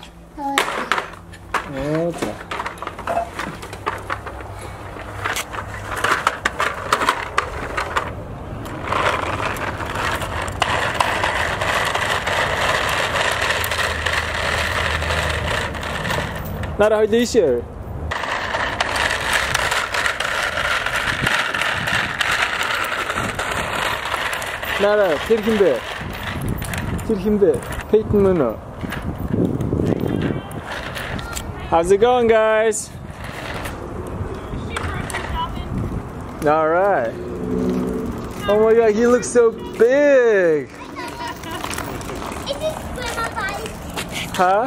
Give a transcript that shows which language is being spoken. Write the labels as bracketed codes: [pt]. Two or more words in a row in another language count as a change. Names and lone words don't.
[mn] Oo, за. Нара хоёул ийшээ. Нара тэр хин бэ? Тэр хин бэ? Peyton мөн үү? [en] How's it going, guys? All right. Oh my God, he looks so big. Huh?